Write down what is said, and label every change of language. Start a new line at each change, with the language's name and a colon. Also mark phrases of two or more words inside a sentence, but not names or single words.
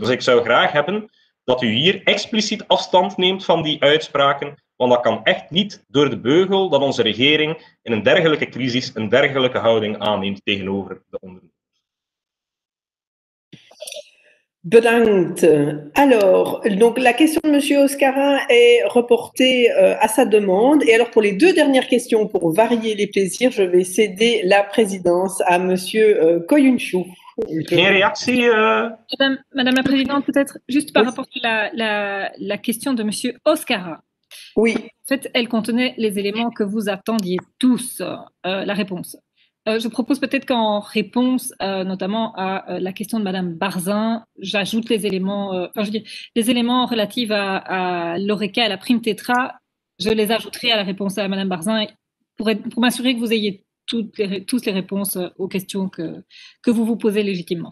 Dutch: Dus ik zou graag hebben dat u hier expliciet afstand neemt van die uitspraken, want dat kan echt niet door de beugel dat onze regering in een dergelijke crisis een dergelijke houding aanneemt tegenover de ondernemers. Bedankt.
French: Alors, donc la question de M. Oscarin est reportée à sa demande. Et alors, pour les 2 dernières questions, pour varier les plaisirs, je vais céder la présidence à M. Koyuncu.
Dutch: Geen reactie
French: Madame la Présidente, peut-être juste par rapport à la question de M. Oscarin. Oui. En fait, elle contenait les éléments que vous attendiez tous, la réponse. Je propose peut-être qu'en réponse notamment à la question de Madame Barzin, j'ajoute les éléments, les éléments relatifs à l'ORECA et la prime Tetra, je les ajouterai à la réponse à Madame Barzin pour m'assurer que vous ayez toutes les réponses aux questions que vous vous posez légitimement.